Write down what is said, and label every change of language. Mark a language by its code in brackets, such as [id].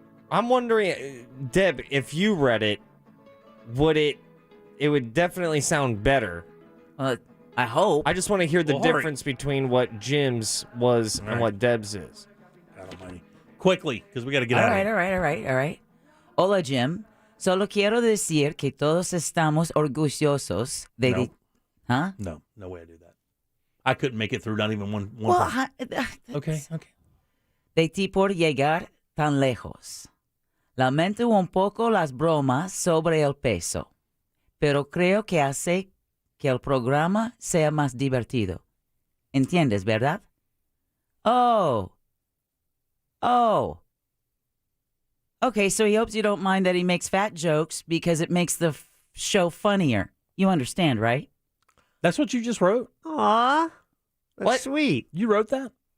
[en] I'm wondering, Deb, if you read it, it would definitely sound better. I hope. I just want to hear the difference between what Jim's was and what Deb's is. God almighty. Quickly, because we got to get out of here. All right. Hola, Jim. [es] Solo quiero decir que todos estamos orgullosos de... [en] No. Huh? No way I do that. I couldn't make it through, not even one Well, Okay. [es] De ti por llegar tan lejos. Lamento un poco las bromas sobre el peso, pero creo que hace que el programa sea más divertido. ¿Entiendes, verdad? Oh. [en] Okay, so he hopes you don't mind that he makes fat jokes because it makes the show funnier. You understand, right? That's what you just wrote? Aw. That's sweet. You wrote that?